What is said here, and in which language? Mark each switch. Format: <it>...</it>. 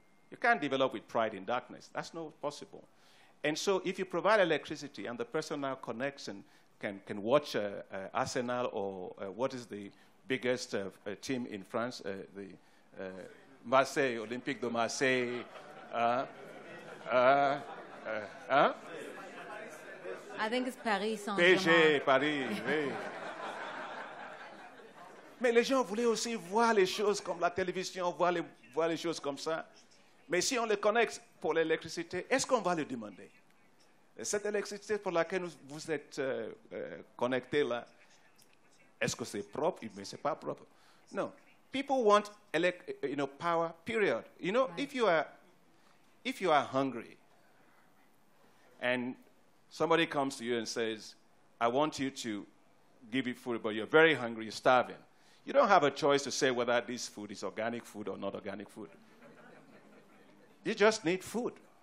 <en>You can't develop with pride in darkness. That's not possible. And so if you provide electricity and the person now connects and can watch Arsenal or what is the biggest team in France, the Marseille, Olympique de Marseille. I think it's Paris Saint-Germain.</en> <fr>PSG, Paris, oui. Mais les gens voulaient aussi voir les choses comme la télévision, voir les choses comme ça. Mais si on les connecte pour l'électricité, est-ce qu'on va le demander? Cette électricité pour laquelle vous êtes connectés là, est-ce que c'est propre? Mais c'est pas propre.</fr> <en>No. People want power, period. Right. if you are hungry and somebody comes to you and says, I want you to give you food, but you're very hungry, you're starving. You don't have a choice to say whether this food is organic food or not organic food. You just need food.</en>